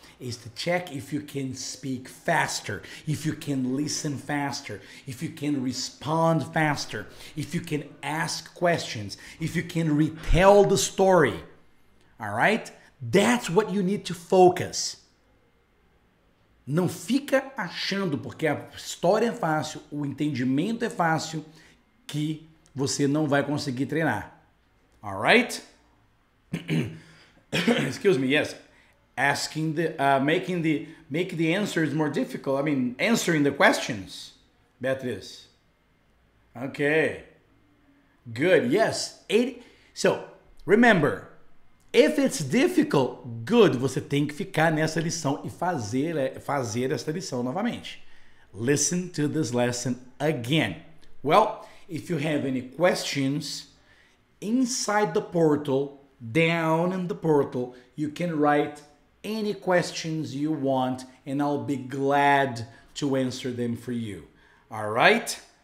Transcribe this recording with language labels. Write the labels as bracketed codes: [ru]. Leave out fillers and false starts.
[en] It's to check if you can speak faster, if you can listen faster, if you can respond faster, if you can ask questions, if you can retell the story. All right? That's what you need to focus. [pt] Não fica achando, porque a história é fácil, o entendimento é fácil, que você não vai conseguir treinar. [en] All right? Excuse me, yes. Asking make the answers more difficult. I mean, answering the questions. Beatriz. Okay. Good. Yes. So, remember, if it's difficult, good. [pt] Você tem que ficar nessa lição e fazer essa lição novamente. [en] Listen to this lesson again. Well, if you have any questions inside the portal, down in the portal, you can write any questions you want and I'll be glad to answer them for you. All right?